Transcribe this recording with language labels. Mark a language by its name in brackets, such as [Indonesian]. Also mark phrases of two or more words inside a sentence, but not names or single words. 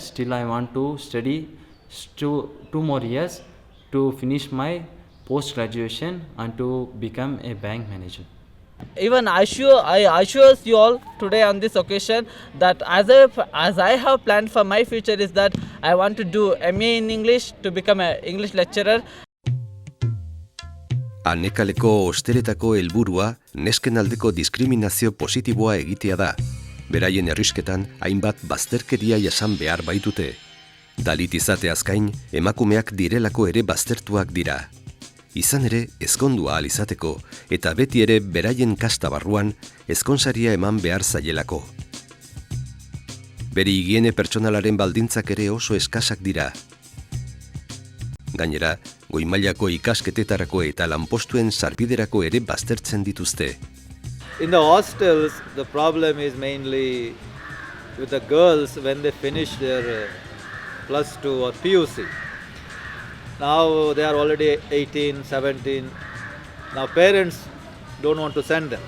[English] Still I want to study 2 more years to finish my post-graduation and to become a bank manager. Even I assure you all today on this occasion that as I have planned for my future is that I want to do MA in English to become an English lecturer. [Basque] Anekaleko hosteletako helburua nesken aldeko diskriminazio positiboa egitea da. Beraien herrisketan hainbat bazterkeria jasan behar baitute. Dalit izateaz gain, emakumeak direlako ere baztertuak dira. Izan ere, ezkondua ahal izateko, eta beti ere beraien kasta barruan ezkonsaria eman behar zaielako. Bere higiene pertsonalaren baldintzak ere oso eskasak dira. Gainera, goi-mailako ikasketetarako eta lanpostuen sarbiderako ere baztertzen dituzte. [English] In the hostels, the problem is mainly with the girls when they finish their plus 2 or PUC. Now they are already 18, 17. Now parents don't want to send them.